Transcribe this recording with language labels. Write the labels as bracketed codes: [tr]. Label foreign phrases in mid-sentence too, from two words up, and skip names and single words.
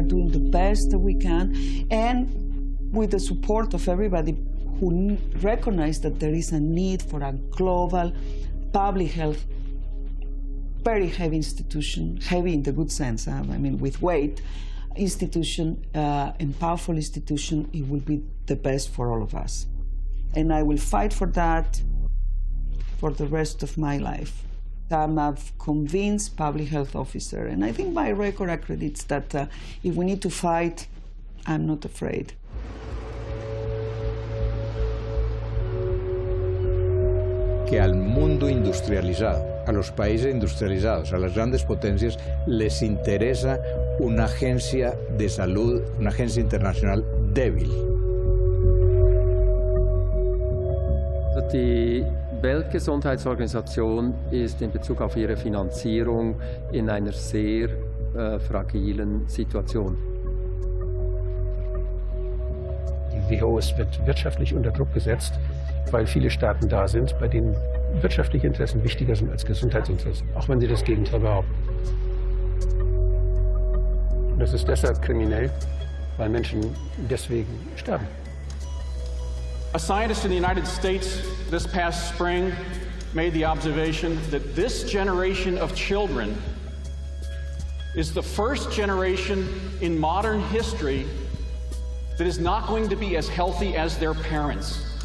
[en] doing the best that we can, and with the support of everybody who recognize that there is a need for a global public health, very heavy institution, heavy in the good sense, I mean with weight, institution, and powerful institution. It will be the best for all of us. And I will fight for that for the rest of my life. I'm a convinced public health officer, and I think my record accredits that if we need to fight, I'm not afraid. [es] Que al mundo industrializado, a los países industrializados, a las grandes potencias, les interesa una agencia de salud, una agencia internacional débil. [de] Die Weltgesundheitsorganisation ist in Bezug auf ihre Finanzierung in einer sehr fragilen Situation. Die WHO wird wirtschaftlich unter Druck gesetzt, weil viele Staaten da sind, bei denen wirtschaftliche Interessen wichtiger sind als Gesundheitsinteressen, auch wenn sie das Gegenteil behaupten. Und das ist deshalb kriminell, weil Menschen deswegen sterben. [en] A scientist in the United States this past spring made the observation that this generation of children is the first generation in modern history that is not going to be as healthy as their parents.